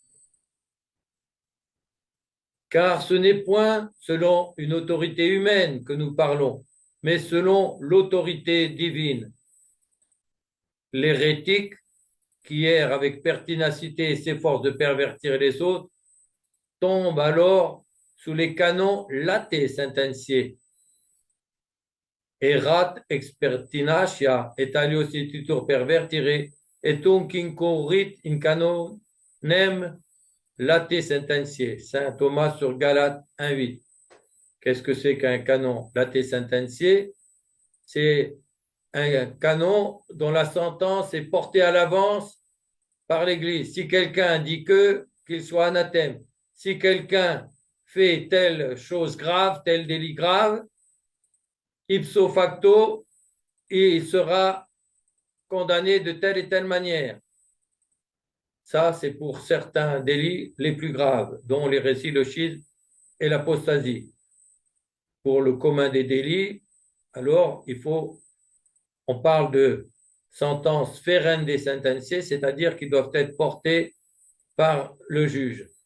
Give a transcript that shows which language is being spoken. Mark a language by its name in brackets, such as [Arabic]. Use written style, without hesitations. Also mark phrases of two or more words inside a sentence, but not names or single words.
[French] Car ce n'est point selon une autorité humaine que nous parlons, mais selon l'autorité divine. L'hérétique, qui erre avec pertinacité et s'efforce de pervertir les autres, tombe alors sous les canons [Latin] late sententiae. Erat ex pertinacia et aliosititur pervertire et tunc incurrit in canonem late sententiae. [French] Saint Thomas sur Galates 1,8. Qu'est-ce que c'est qu'un canon [Latin] late sententiae? [French] C'est un canon dont la sentence est portée à l'avance par l'Église. Si quelqu'un dit qu'il soit anathème. Si quelqu'un fait telle chose grave, tel délit grave, [Latin] ipso facto, [French] il sera condamné de telle et telle manière. Ça, c'est pour certains délits les plus graves, dont l'hérésie, le schisme et l'apostasie. Pour le commun des délits, alors on parle de sentences [Latin] ferentes sententiae, [French] c'est-à-dire qui doivent être portées par le juge.